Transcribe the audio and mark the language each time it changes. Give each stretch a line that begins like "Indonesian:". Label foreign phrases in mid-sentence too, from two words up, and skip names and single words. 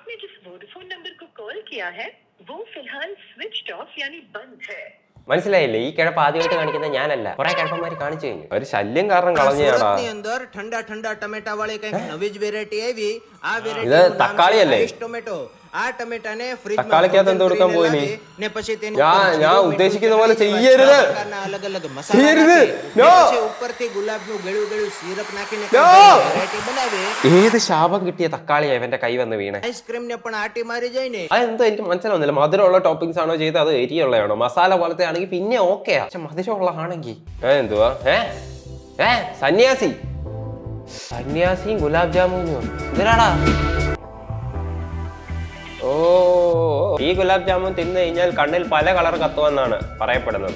Malayalam: മനസ്സിലായില്ലേ? ഈ കിഴപ്പ് ആദ്യമായിട്ട് കാണിക്കുന്നത് ഞാനല്ല, കുറെ കിഴപ്പന്മാര് കാണിച്ചു കഴിഞ്ഞു. ഒരു ശല്യം കാരണം കളഞ്ഞാടാ. ഇത് തക്കാളി അല്ലേ?
Gujarati: આ ટમેટાને
Malayalam: തക്കാളിക്കകത്ത് എന്ത് കൊടുക്കാൻ പോയി നീ?
Gujarati: ને પછી તેનું
Malayalam: ഞാൻ ഉദ്ദേശിക്കുന്ന പോലെ ചെയ്യരുത്.
Gujarati: અલગ અલગ
Malayalam: ചെയ്യരുത്.
Gujarati: મસાલા No. પછી ઉપરથી ગુલાબનું ગળ્યું ગળ્યું સિરપ નાખીને No. વેરાયટી બનાવે.
Malayalam: ഏത് ശാപം കിട്ടിയ തക്കാളിയാ ഇവന്റെ കൈ വന്ന് വീണേ?
Gujarati: આઈસ્ક્રીમ ને પણ આટી મારી જાય ને.
Malayalam: അതെന്തോ എനിക്ക് മനസ്സിലാവുന്നില്ല. മധുരമുള്ള ടോപ്പിംഗ്സ് ആണോ ചെയ്ത് അത് എരിയുള്ളതാണോ? മസാല പോലത്തെ ആണെങ്കിൽ പിന്നെ ഓക്കെയാ. പക്ഷെ മധുരമുള്ളതാണെങ്കിൽ എന്തുവാ? സന്യാസി സന്യാസിയും ഗുലാബ് ജാമുനും എന്തിനാടാ? ഓ, ഈ ഗുലാബ് ജാമുൻ തിന്നു കഴിഞ്ഞാൽ കണ്ണിൽ പല കളർ കത്തുമെന്നാണ് പറയപ്പെടുന്നത്.